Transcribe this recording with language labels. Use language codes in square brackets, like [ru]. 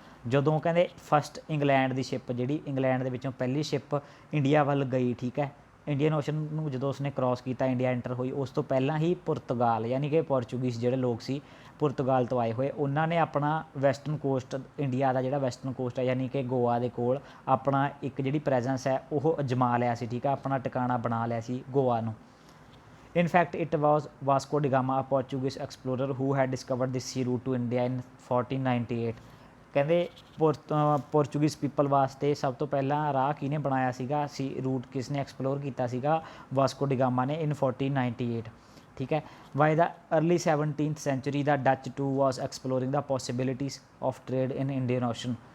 [pa] ਜਦੋਂ ਕਹਿੰਦੇ first England ਦੀ ship, ਜਿਹੜੀ ਇੰਗਲੈਂਡ ਦੇ ਵਿੱਚੋਂ ਪਹਿਲੀ ਸ਼ਿਪ ਇੰਡੀਆ ਵੱਲ ਗਈ, ਠੀਕ ਹੈ, ਇੰਡੀਅਨ ਓਸ਼ਨ ਨੂੰ ਜਦੋਂ ਉਸਨੇ ਕ੍ਰੋਸ ਕੀਤਾ, ਇੰਡੀਆ ਐਂਟਰ ਹੋਈ, ਉਸ ਤੋਂ ਪਹਿਲਾਂ ਹੀ ਪੁਰਤਗਾਲ ਯਾਨੀ ਕਿ ਪੋਰਚੁਗੀਜ਼ ਜਿਹੜੇ ਲੋਕ ਸੀ ਪੁਰਤਗਾਲ ਤੋਂ ਆਏ ਹੋਏ, ਉਹਨਾਂ ਨੇ ਆਪਣਾ ਵੈਸਟਰਨ ਕੋਸਟ ਇੰਡੀਆ ਦਾ ਜਿਹੜਾ ਵੈਸਟਰਨ ਕੋਸਟ ਹੈ ਯਾਨੀ ਕਿ ਗੋਆ ਦੇ ਕੋਲ ਆਪਣਾ ਇੱਕ ਜਿਹੜੀ ਪ੍ਰੈਜ਼ੈਂਸ ਹੈ ਉਹ ਅਜਮਾ ਲਿਆ ਸੀ, ਠੀਕ ਹੈ, ਆਪਣਾ ਟਿਕਾਣਾ ਬਣਾ ਲਿਆ ਸੀ ਗੋਆ ਨੂੰ। [en] In fact, it was Vasco da Gama, a Portuguese explorer, who had discovered this sea route to India in 1498। [pa] ਕਹਿੰਦੇ ਪੋਰਚੁਗੀਜ਼ ਪੀਪਲ ਵਾਸਤੇ ਸਭ ਤੋਂ ਪਹਿਲਾਂ ਰਾਹ ਕਿਹਨੇ ਬਣਾਇਆ ਸੀਗਾ, ਸੀ ਰੂਟ ਕਿਸ ਨੇ ਐਕਸਪਲੋਰ ਕੀਤਾ ਸੀਗਾ, ਵਾਸਕੋ ਡੀ ਗਾਮਾ ਨੇ ਇਨ 1498, ਠੀਕ ਹੈ। [en] By the early 17th century the Dutch too was exploring the possibilities of trade in Indian Ocean.